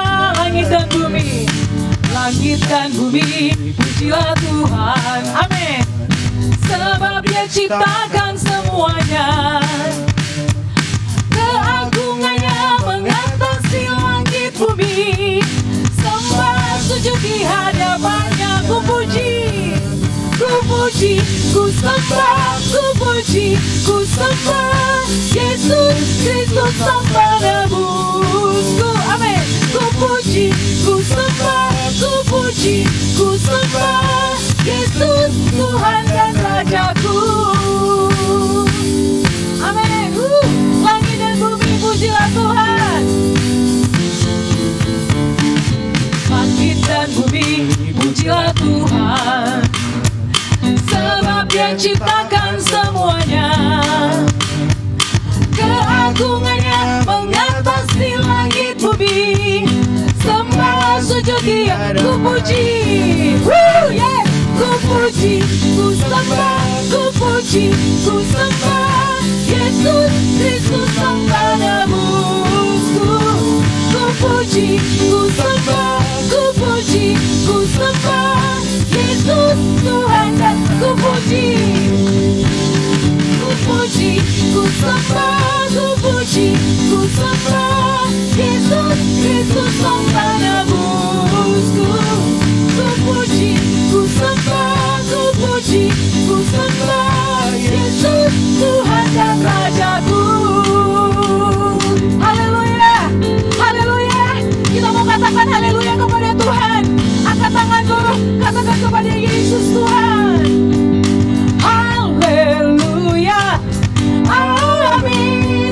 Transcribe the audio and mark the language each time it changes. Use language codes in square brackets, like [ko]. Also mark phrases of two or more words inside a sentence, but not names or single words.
[id] Langit dan bumi, langit dan bumi, pujilah Tuhan, amin. Sebab Dia ciptakan semuanya. Keagungannya mengatasi langit bumi, sembah sujud di hadapannya. Ku puji, ku puji, ku sembah, ku puji, ku sembah Yesus Kristus Sang Penebusku, amin. Ku puji, ku sembah, ku puji, ku sembah Yesus Tuhan dan Rajaku, amin. Langit dan bumi pujilah Tuhan. Langit dan bumi pujilah Tuhan, sebab Dia ciptakan semuanya. Keagungannya mengatasi langit bumi, sembah sujud Dia. Ku puji, [en] yeah. [id] Ku puji, ku sembah, ku puji, ku sembah Yesus Kristus Sang Penebusku. Ku puji, ku sembah, ku puji, ku sembah Yesus Tuhan dan ku puji, ku puji, ku sembah, ku puji, ku sembah Yesus Kristus Sang Penebusku. Ku puji, ku sembah, ku puji, ku sembah Yesus Tuhan dan Rajaku. Haleluya, haleluya. Kita mau katakan haleluya kepada Tuhan. Angkat tangan dulu, katakan kepada Yesus Tuhan. Haleluya, amin.